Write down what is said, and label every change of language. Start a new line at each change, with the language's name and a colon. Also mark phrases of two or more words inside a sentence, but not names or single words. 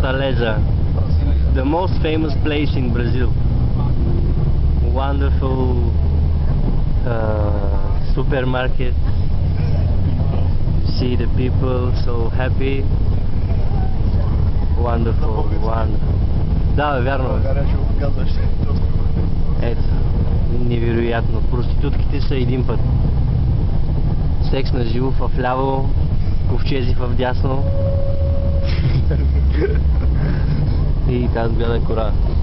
English: César, the most famous place in Brazil. Wonderful supermarket. See the people so happy. Wonderful, wonderful.
Bulgarian: Да, бе, вярно бе. Ето, невероятно. Проститутките са един път. Секс на живо в ляво, ковчези в дясно. И тази бяда кора.